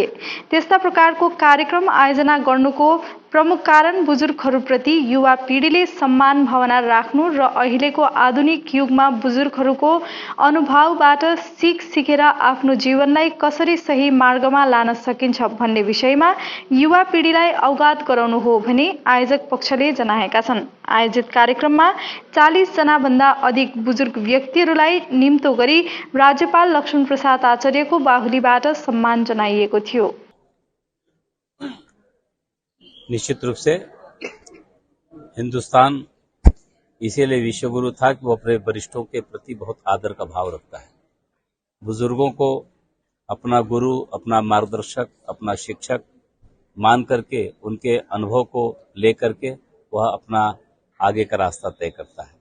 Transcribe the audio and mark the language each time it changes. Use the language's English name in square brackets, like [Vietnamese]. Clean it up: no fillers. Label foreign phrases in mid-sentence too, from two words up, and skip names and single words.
[Nepali] त्यस्ता प्रकारको कार्यक्रम आयोजना गर्नुको प्रमुख कारण बुजुर्गहरूप्रति युवा पिँढीले सम्मान भावना राख्नु र अहिलेको आधुनिक युगमा बुजुर्गहरूको अनुभवबाट सिकेर आफ्नो जीवनलाई कसरी सही मार्गमा लान सकिन्छ भन्ने विषयमा युवा पिँढीलाई अवगत गराउनु हो भनी आयोजक पक्षले जनाएका छन्। आयोजित कार्यक्रममा 40 जनाभन्दा अधिक बुजुर्ग व्यक्तिहरूलाई निम्तो गरी राज्यपाल लक्ष्मण प्रसाद आचार्यको बाहुलीबाट सम्मान जनाइएको थियो। [Hindi] निश्चित रूप से हिंदुस्तान इसीलिए विश्वगुरु था कि वो अपने वरिष्ठों के प्रति बहुत आदर का भाव रखता है। बुजुर्गों को अपना गुरु, अपना मार्गदर्शक, अपना शिक्षक मान करके उनके अनुभव को लेकर के वह अपना आगे का रास्ता तय करता है।